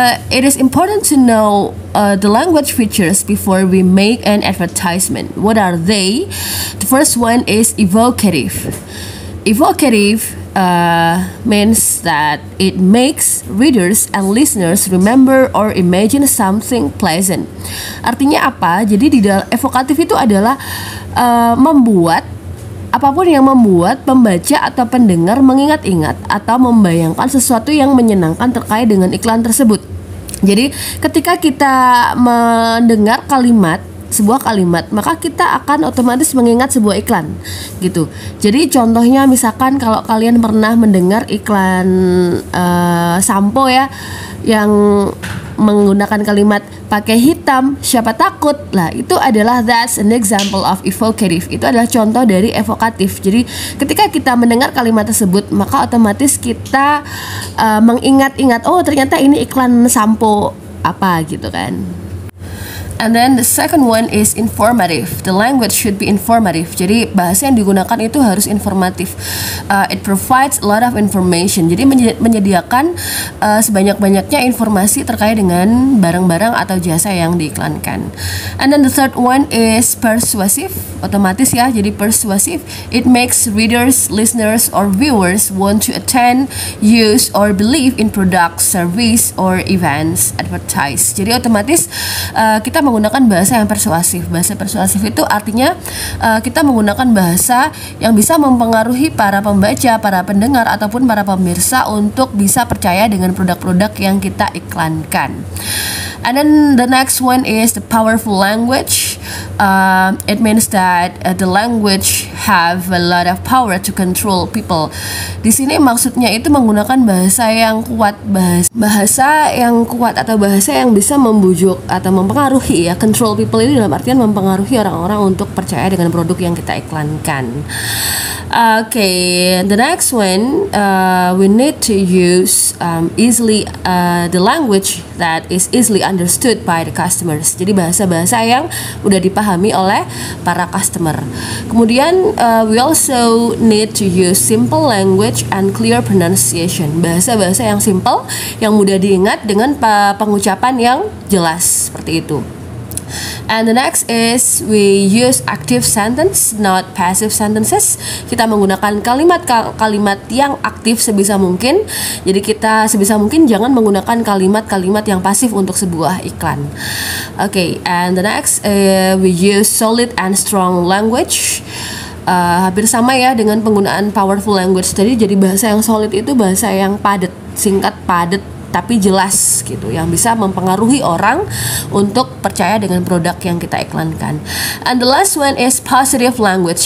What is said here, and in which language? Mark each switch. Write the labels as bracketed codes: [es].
[en] It is important to know the language features before we make an advertisement. What are they? The first one is evocative. Evocative means that it makes readers and listeners remember or imagine something pleasant. [id] Artinya apa? Jadi di dalam evokatif itu adalah membuat apapun yang membuat pembaca atau pendengar mengingat-ingat atau membayangkan sesuatu yang menyenangkan terkait dengan iklan tersebut. Jadi ketika kita mendengar sebuah kalimat, maka kita akan otomatis mengingat sebuah iklan gitu. Jadi contohnya misalkan kalau kalian pernah mendengar iklan sampo ya, yang menggunakan kalimat pakai hitam siapa takut, lah itu adalah [en] that's an example of evocative. [id] Itu adalah contoh dari evokatif. Jadi ketika kita mendengar kalimat tersebut, maka otomatis kita mengingat-ingat, oh ternyata ini iklan sampo apa gitu kan. [en] And then the second one is informative. The language should be informative. [id] Jadi bahasa yang digunakan itu harus informatif. [en] It provides a lot of information. [id] Jadi menyediakan sebanyak-banyaknya informasi terkait dengan barang-barang atau jasa yang diiklankan. [en] And then the third one is persuasive. [id] Otomatis ya, jadi [en] persuasive. It makes readers, listeners, or viewers want to attend, use, or believe in products, service, or events advertised. [id] Jadi otomatis kita menggunakan bahasa yang persuasif. Bahasa persuasif itu artinya kita menggunakan bahasa yang bisa mempengaruhi para pembaca, para pendengar, ataupun para pemirsa untuk bisa percaya dengan produk-produk yang kita iklankan. [en] And then the next one is the powerful language. It means that the language have a lot of power to control people. [id] Di sini maksudnya itu menggunakan bahasa yang kuat, bahasa yang kuat atau bahasa yang bisa membujuk atau mempengaruhi ya. [en] Control people [id] ini dalam artian mempengaruhi orang-orang untuk percaya dengan produk yang kita iklankan. [en] Okay, the next one, we need to use easily the language that is easily understood by the customers. [id] Jadi bahasa-bahasa yang udah dipahami oleh para customer. [en] Kemudian we also need to use simple language and clear pronunciation. [id] Bahasa-bahasa yang simple, yang mudah diingat dengan pengucapan yang jelas seperti itu. [en] And the next is we use active sentence, not passive sentences. [id] Kita menggunakan kalimat-kalimat yang aktif sebisa mungkin. Jadi kita sebisa mungkin jangan menggunakan kalimat-kalimat yang pasif untuk sebuah iklan. [en] Okay, and the next we use solid and strong language. [id] Hampir sama ya dengan penggunaan powerful language tadi. Jadi bahasa yang solid itu bahasa yang padat, singkat, padat, tapi jelas gitu, yang bisa mempengaruhi orang untuk percaya dengan produk yang kita iklankan. [en] And the last one is positive language.